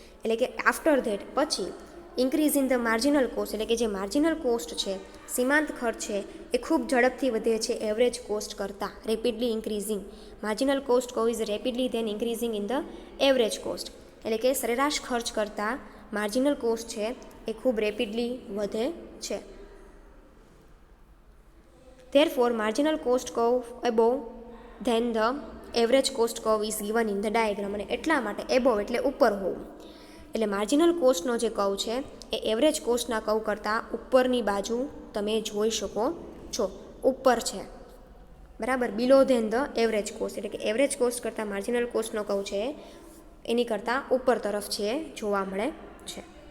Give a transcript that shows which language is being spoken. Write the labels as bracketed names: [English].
[Gujarati] એટલે કે [English] after that [Gujarati] પછી [English] increase in the marginal cost, [Gujarati] એટલે કે જે માર્જિનલ કોસ્ટ છે, સીમાંત ખર્ચ છે, એ ખૂબ ઝડપથી વધે છે એવરેજ કોસ્ટ કરતાં. [English] Rapidly increasing marginal cost કહું is rapidly than increasing in the average cost. [Gujarati] એટલે કે સરેરાશ ખર્ચ કરતાં માર્જિનલ કોસ્ટ છે એ ખૂબ રેપિડલી વધે છે. [English] Therefore, marginal cost curve above than the average cost curve is given in the diagram. [Gujarati] અને એટલા માટે above એટલે ઉપર હોવું. એટલે માર્જિનલ કોસ્ટનો જે કર્વ છે એ એવરેજ કોસ્ટના કર્વ કરતાં ઉપરની બાજુ તમે જોઈ શકો છો, ઉપર છે, બરાબર, [English] Below than the average cost. [Gujarati] એટલે કે એવરેજ કોસ્ટ કરતાં માર્જિનલ કોસ્ટનો કર્વ છે એની કરતાં ઉપર તરફ છે જોવા મળે છે.